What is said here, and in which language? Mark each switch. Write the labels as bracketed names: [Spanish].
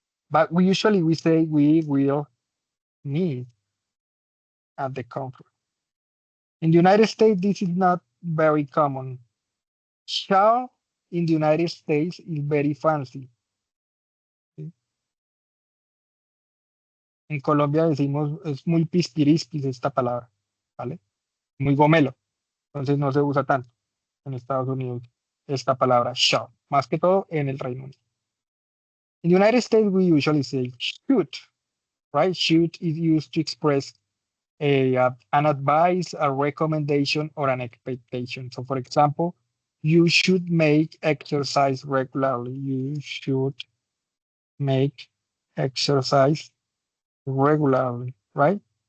[English] But we say we will meet at the conference. In the United States, this is not very common. Shall in the United States is very fancy. [Spanish] ¿Sí? En Colombia decimos, es muy pispirispis esta palabra, ¿vale? Muy gomelo. Entonces no se usa tanto en Estados Unidos esta palabra shall, más que todo en el Reino Unido. [English] In the United States, we usually say should, right? Should is used to express an advice, a recommendation, or an expectation. So, for example, you should make exercise regularly. You should make exercise regularly, right?